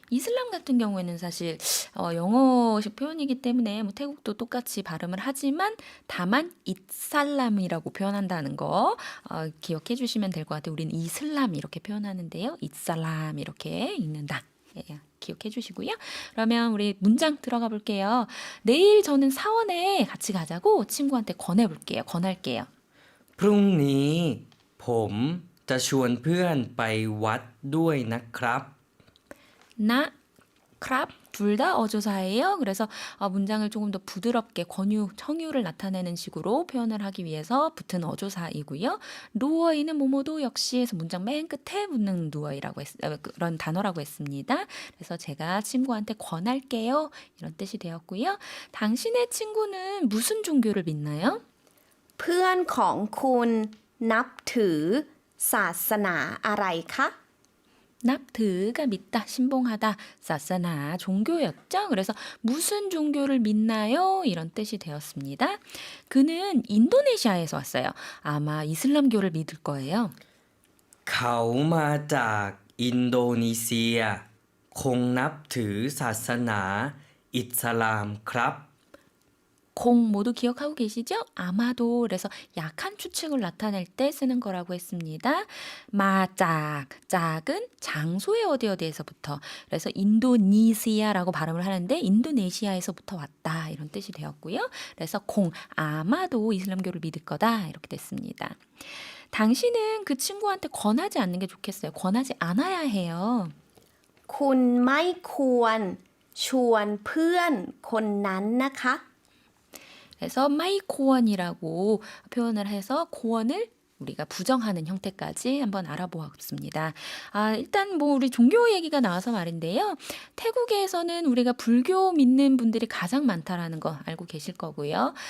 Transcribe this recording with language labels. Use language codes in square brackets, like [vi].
[ko] 이슬람 같은 경우에는 사실 영어식 표현이기 때문에 뭐 태국도 똑같이 발음을 하지만 다만 이살람이라고 표현한다는 거 기억해 주시면 될 것 같아요. 우리는 이슬람 이렇게 표현하는데요. 이살람 이렇게 읽는다. 예, 기억해 주시고요. 그러면 우리 문장 들어가 볼게요. 내일 저는 사원에 같이 가자고 친구한테 권해볼게요. 권할게요. [th] พรุ่งนี้ผมจะชวนเพื่อนไปวัดด้วยนะครับ [ko] 나, 크랍 둘 다 어조사예요. 그래서 문장을 조금 더 부드럽게 권유, 청유를 나타내는 식으로 표현을 하기 위해서 붙은 어조사이고요. 루어이는 뭐뭐도 역시 해서 문장 맨 끝에 붙는 루어이라고 그런 단어라고 했습니다. 그래서 제가 친구한테 권할게요. 이런 뜻이 되었고요. 당신의 친구는 무슨 종교를 믿나요? [th] เพื่อนของคุณนับถือศาสนาอะไรคะ [ko] 납드가 믿다, 신봉하다, 사사나 종교였죠. 그래서 무슨 종교를 믿나요? 이런 뜻이 되었습니다. 그는 인도네시아에서 왔어요. 아마 이슬람교를 믿을 거예요. [th] เขามาจากอินโดนีเซีย คงนับถือศาสนาอิสลามครับ [ko] 공 모두 기억하고 계시죠? 아마도 그래서 약한 추측을 나타낼 때 쓰는 거라고 했습니다. 마짝, 짝은 장소의 어디에서부터 그래서 인도네시아라고 발음을 하는데 인도네시아에서부터 왔다 이런 뜻이 되었고요. 그래서 공 아마도 이슬람교를 믿을 거다 이렇게 됐습니다. 당신은 그 친구한테 권하지 않는 게 좋겠어요. 권하지 않아야 해요. [th] คุณไม่ควรชวนเพื่อนคนนั้นนะคะ [ko] 그래서 마이 코원이라고 표현을 해서 코원을 우리가 부정하는 형태까지 한번 알아보았습니다. 일단 뭐 우리 종교 얘기가 나와서 말인데요. 태국에서는 우리가 불교 믿는 분들이 가장 많다라는 거 알고 계실 거고요.